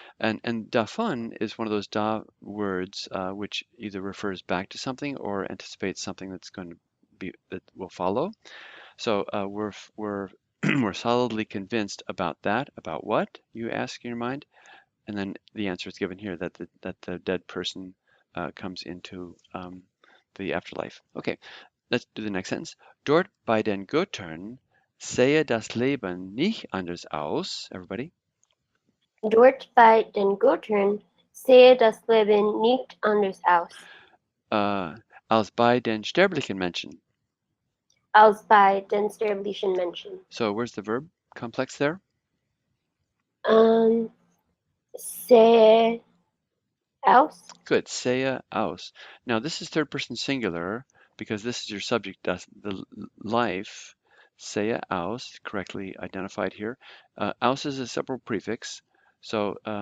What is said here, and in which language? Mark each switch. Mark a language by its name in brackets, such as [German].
[English] And davon is one of those da words which either refers back to something or anticipates something that's going to be that will follow. So we're we're solidly convinced about that. About what, you ask in your mind? And then the answer is given here that the dead person comes into the afterlife. Okay, let's do the next sentence. [German] Dort bei den Göttern sehe das Leben nicht anders aus. Everybody. Dort bei den Göttern sehe das Leben nicht anders aus. Als bei den sterblichen Menschen. Als bei den sterblichen Menschen. [English] So where's the verb complex there? [German] Sehe aus. Good, sehe aus. [English] Now this is third person singular because this is your subject, the life. Sehe aus, correctly identified here. Aus is a separate prefix. So